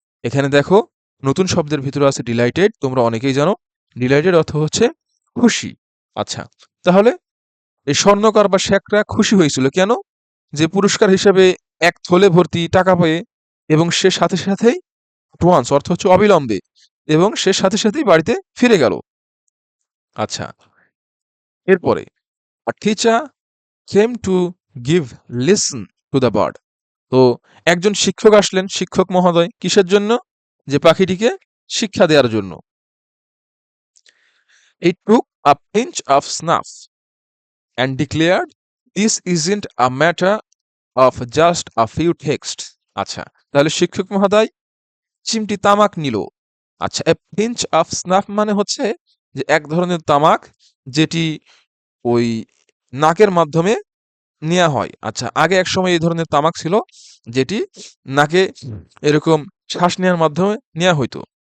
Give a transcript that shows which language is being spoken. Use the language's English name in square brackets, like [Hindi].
[Bangla] এখানে দেখো নতুন শব্দের ভিতরে আছে ডিলাইটেড, তোমরা অনেকেই জানো ডিলাইটেড অর্থ হচ্ছে খুশি। আচ্ছা, তাহলে এই স্বর্ণকার বা শেখরা খুশি হয়েছিল কেন? যে পুরস্কার হিসেবে এক থলে ভর্তি টাকা পেয়ে, এবং সে সাথে সাথেই অ্যাডভান্স অর্থ হচ্ছে অবিলম্বে, এবং সে সাথে সাথেই বাড়িতে ফিরে গেল। আচ্ছা, এরপরে [English] a teacher came to give lesson to the bird. [Bangla] তো একজন শিক্ষক আসলেন, শিক্ষক মহোদয় কিসের জন্য? যে পাখিটিকে শিক্ষা দেওয়ার জন্য। [English] He took a pinch of snuff and declared, this isn't a matter of just a few texts. [Bangla] আচ্ছা, তাহলে শিক্ষক মহোদয় চিমটি তামাক নিল। আচ্ছা, [English] a pinch of snuff [Bangla] মানে হচ্ছে যে এক ধরনের তামাক, যেটি ওই নাকের মাধ্যমে নেওয়া হয়। আচ্ছা, আগে এক সময় এই ধরনের তামাক ছিল যেটি নাকে এরকম শ্বাস নেওয়ার মাধ্যমে নেওয়া হইতো।